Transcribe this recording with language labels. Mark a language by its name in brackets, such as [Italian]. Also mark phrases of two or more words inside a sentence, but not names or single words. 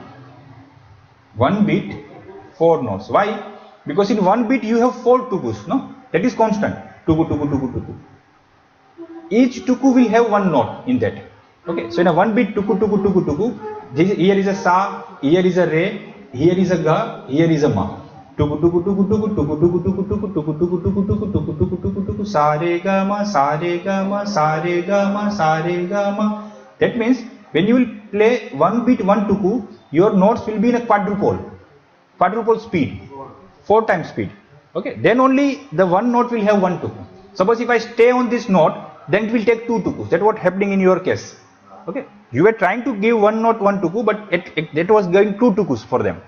[English] 1 beat 4 notes. Why? Because in 1 beat you have 4 tukus. No, that is constant. Tuku tuku tuku tuku. Each tuku will have 1 note in that. Okay, so in a 1 beat tuku tuku tuku tuku, here is a sa, here is a re, here is a ga, here is a ma. Tuku tuku tuku tuku tuku tuku tuku tuku tuku tuku tuku tuku tuku tuku tuku tuku sa re ga ma sa re ga ma sa re ga ma sa re ga ma. That means when you will play 1 beat 1 tuku, your notes will be in a quadruple speed, 4 times speed. Okay, then only the 1 note will have 1 tuku. Suppose if I stay on this note, then it will take 2 tukus. That what happening in your case. Okay, you were trying to give 1 note 1 tuku, but that was going 2 tukus for them.